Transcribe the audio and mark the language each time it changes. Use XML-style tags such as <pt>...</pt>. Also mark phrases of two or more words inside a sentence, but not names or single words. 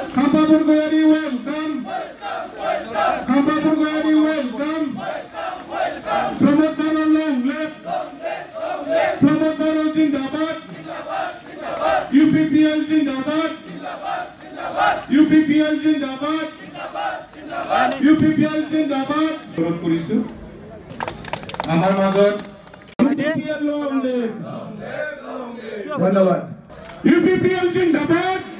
<en>Khampaburgoyari welcome. Khampaburgoyari welcome. Pramod Baral long live. Pramod Baral Zindabad. UPPL Zindabad. UPPL Zindabad.</en> <as>UPPL Zindabad. অনুরোধ কৰিছো আমাৰ মাজত UPPL</as> <en>long live.</en> <as>ধন্যবাদ। UPPL Zindabad.</as>